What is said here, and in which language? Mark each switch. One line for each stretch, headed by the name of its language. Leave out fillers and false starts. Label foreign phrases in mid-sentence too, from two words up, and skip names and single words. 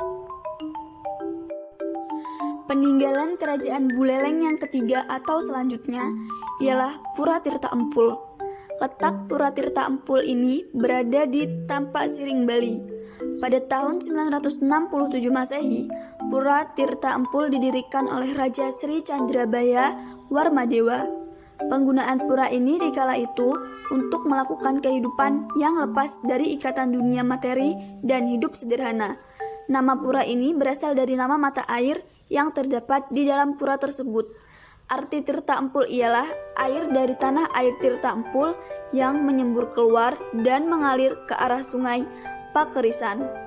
Indonesian: Peninggalan kerajaan Buleleng yang ketiga atau selanjutnya ialah Pura Tirta Empul. Letak Pura Tirta Empul ini berada di Tampak Siring, Bali. Pada tahun 967 Masehi, Pura Tirta Empul didirikan oleh Raja Sri Candrabaya Warmadewa. Penggunaan pura ini di kala itu untuk melakukan kehidupan yang lepas dari ikatan dunia materi dan hidup sederhana. Nama pura ini berasal dari nama mata air yang terdapat di dalam pura tersebut. Arti Tirta Empul ialah air dari tanah air Tirta Empul yang menyembur keluar dan mengalir ke arah sungai Pakerisan.